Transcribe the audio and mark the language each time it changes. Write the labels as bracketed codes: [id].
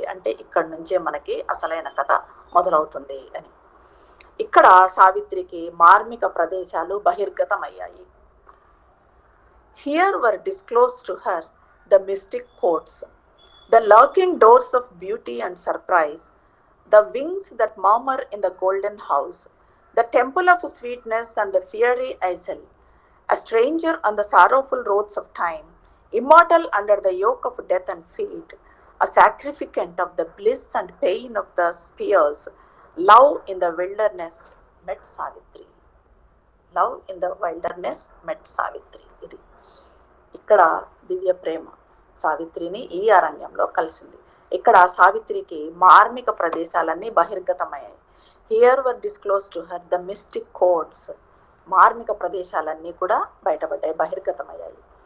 [te] అంటే ఇక్కడి నుంచే మనకి అసలైన కథ మొదలవుతుంది అని. ఇక్కడ సావిత్రికి మార్మిక ప్రదేశాలు బహిర్గతమయ్యాయి. [en] Here were disclosed to her the mystic courts, the lurking doors of beauty and surprise, the wings that murmur in the golden house, the temple of sweetness and the fiery isle, a stranger on the sorrowful roads of time, immortal under the yoke of death and fate, a sacrificant of the bliss and pain of the spheres, love in the wilderness met Savitri. Love in the wilderness met Savitri. [te] ఇది ఇక్కడ దివ్య ప్రేమ సావిత్రిని ఈ అరణ్యంలో కలిసింది. ఇక్కడ సావిత్రికి మార్మిక ప్రదేశాలన్నీ బహిర్గతమయ్యాయి. [en] Here were disclosed to her the mystic codes. [te] మార్మిక ప్రదేశాలన్నీ కూడా బయటపడ్డాయి, బహిర్గతమయ్యాయి.